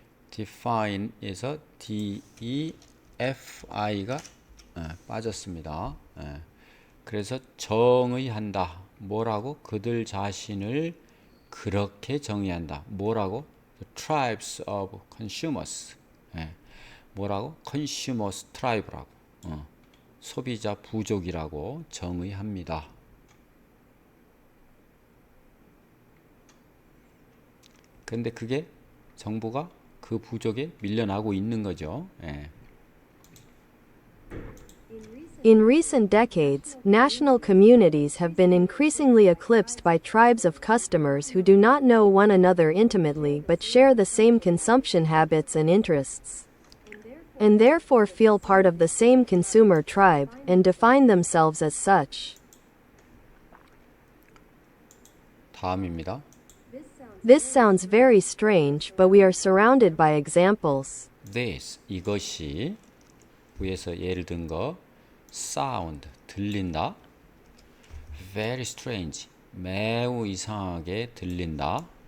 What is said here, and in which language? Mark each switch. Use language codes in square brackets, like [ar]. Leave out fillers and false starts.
[ko] define에서 DEFI가 빠졌습니다. 그래서 정의한다. 뭐라고? 그들 자신을 그렇게 정의한다. 뭐라고? [en] The tribes of consumers. [ko] 뭐라고? [en] consumers tribe라고. [ko] 소비자 부족이라고 정의합니다. 근데 그게 정부가 그 부족에 밀려나고 있는 거죠. [en] In recent decades, national communities have been increasingly eclipsed by tribes of customers who do not know one another intimately but share the same consumption habits and interests, and therefore feel part of the same consumer tribe and define themselves as such. [ko] 다음입니다. [en] This sounds very strange, but we are surrounded by examples. [ko] This, 이것이 위에서 예를 든 거 sound, 들린다. [en] Very strange, [ko] 매우 이상하게 들린다.